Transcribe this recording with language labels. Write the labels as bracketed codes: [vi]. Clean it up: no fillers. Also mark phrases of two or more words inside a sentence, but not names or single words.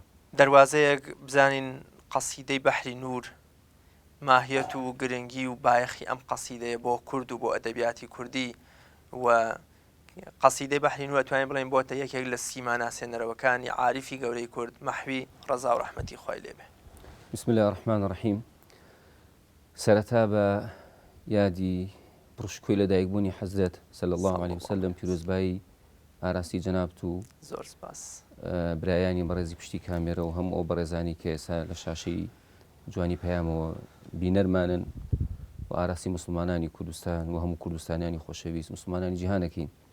[ckb] دەواازەیەک بزانین قەسیدەی بەحری نور ماهیەت و گرنگی و بایەخی ئەم قەسیدەیە بۆ کورد و بۆ ئەدەبیاتی کوردی و قەسیدەی بەحری نور توانین بڵێن بۆتە یەکێک لە سیما ناسێنەرەوەکانی عاریفی گەورەی کورد مەحوی ڕەزا و ڕەحمەتی خوای لێبێ. [ar] بسم الله الرحمن الرحیم. [ckb] سەرەتا بە یادی پڕشکوی لەدایکبوونی حەزرەت [ar] صلی الله عليه وسلم [ckb] پیرۆزبایی ئاراستی جەنابەت و زۆر سپاس برایانی بەڕێزی پشتی کامێرە و هەموو ئەو بەڕێزانی کە ئێستا لە شاشەی جوانی پەیامەوە بینەرمانن و ئاراستی مسلمانانی کوردستان و هەموو کوردستانیانی خۆشەویست مسلمانانی جیهانەکەین.